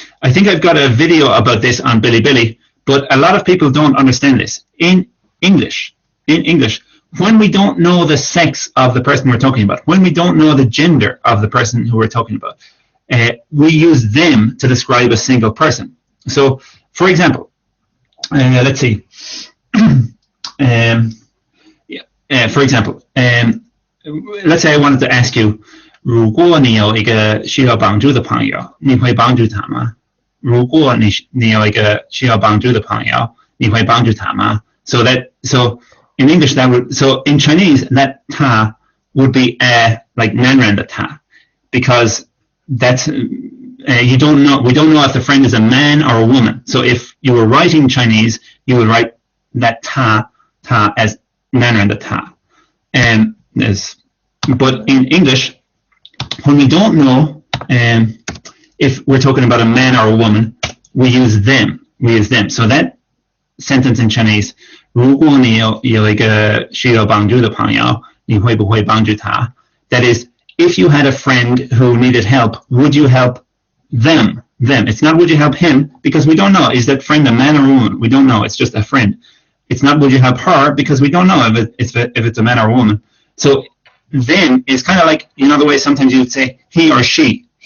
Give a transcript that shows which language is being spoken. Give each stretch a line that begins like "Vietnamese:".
English: I think I've got a video about this on Bilibili, but a lot of people don't understand this. In English, when we don't know the sex of the person we're talking about, when we don't know the gender of the person who we're talking about, we use them to describe a single person. So, for example, let's see. For example, let's say I wanted to ask you,
Chinese: 如果你有一个需要帮助的朋友，你会帮助他吗？如果你有一个需要帮助的朋友，你会帮助他吗？
English: So in English so in Chinese that 他 would be like
Chinese: 男人的他,
English: because that's we don't know if the friend is a man or a woman. So if you were writing Chinese, you would write that 他 as
Chinese: 男人的他.
English: But in English, when we don't know if we're talking about a man or a woman, we use them. So that sentence in Chinese,
Chinese: 如果你有一个需要帮助的朋友，你会不会帮助他?
English: That is, if you had a friend who needed help, would you help them? It's not would you help him, because we don't know. Is that friend a man or a woman? We don't know. It's just a friend. It's not would you help her, because we don't know if it's a man or a woman. So then it's kind of like, you know, the way sometimes you would say he or she.